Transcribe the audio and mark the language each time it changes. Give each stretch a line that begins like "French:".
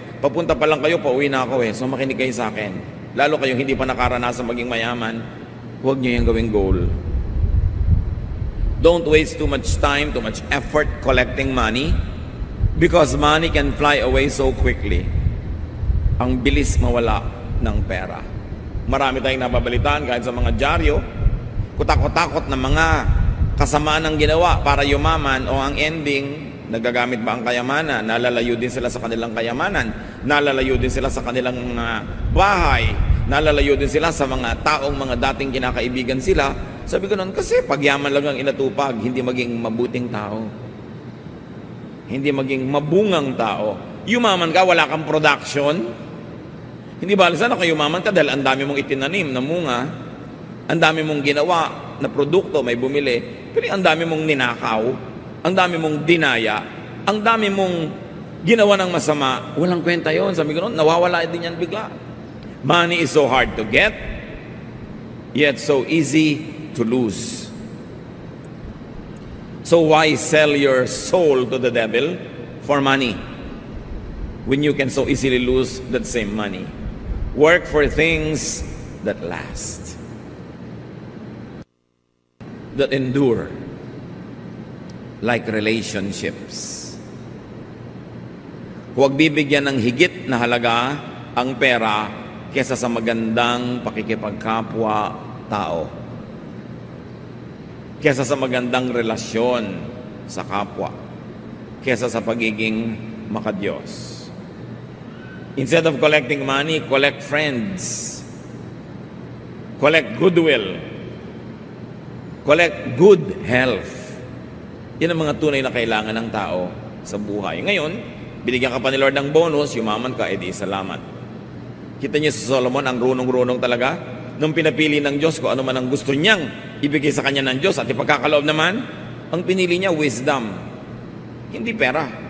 Filipino: Papunta pa lang kayo, pauwi na ako eh. So makinig kayo sa akin. Lalo kayong hindi pa nakaranasan maging mayaman, huwag nyo yung gawing goal.
English: Don't waste too much time, too much effort collecting money because money can fly away so quickly.
Filipino: Ang bilis mawala ng pera. Marami tayong nababalitaan kahit sa mga dyaryo, kutakot-takot na mga kasamaan ng ginawa para yumaman o ang ending, nagagamit ba ang kayamanan? Nalalayo din sila sa kanilang kayamanan. Nalalayo din sila sa kanilang bahay. Nalalayo din sila sa mga taong mga dating kinakaibigan sila. Sabi ko noon, kasi pagyaman lang ang inatupag, hindi maging mabuting tao. Hindi maging mabungang tao. Yumaman ka, wala kang production. Hindi ba sana kung yumaman ka dahil ang dami mong itinanim na munga, ang dami mong ginawa na produkto, may bumili, pero ang dami mong ninakaw, ang dami mong dinaya, ang dami mong ginawa ng masama, walang kwenta yon. Sabi ko noon, nawawala din yan bigla.
English: Money is so hard to get, yet so easy to lose. So why sell your soul to the devil for money when you can so easily lose that same money? Work for things that last, that endure, like relationships.
Filipino: Huwag bibigyan ng higit na halaga ang pera kesa sa magandang pakikipagkapwa tao, kesa sa magandang relasyon sa kapwa, kesa sa pagiging makadiyos.
English: Instead of collecting money, collect friends, collect goodwill, collect good health.
Filipino: Yan ang mga tunay na kailangan ng tao sa buhay. Ngayon, binigyan ka pa ni Lord ng bonus, yumaman ka, edi salamat. Kita niyo si Solomon, ang runong-runong talaga. Nung pinapili ng Diyos kung ano man ang gusto niyang ibigay sa kanya ng Diyos at ipagkakaloob naman, ang pinili niya, wisdom. Hindi pera.